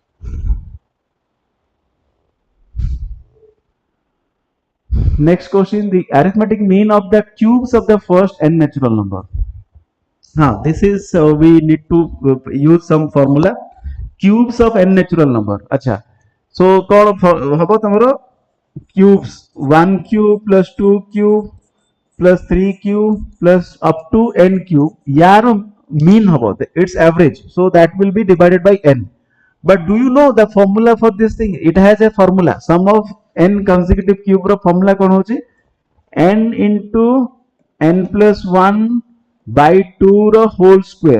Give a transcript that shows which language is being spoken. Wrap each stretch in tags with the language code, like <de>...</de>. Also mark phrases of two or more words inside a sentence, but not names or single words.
<en>Next question, the arithmetic mean of the cubes of the first n natural number. Now this is we need to use some formula. Cubes of n natural number. अच्छा so</en> <or>କଉଣ ହବ ତମର</or> <en>cubes 1 cube plus 2 cube plus 3 cube plus up to n cube यार mean हबो its average, so that will be divided by n. But do you know the formula for this thing? It has a formula. Sum of n consecutive cube रो formula</en> <or>କଉଣ ହଉଚି?</or> <en>n into n plus 1 by 2 रो whole square.</en>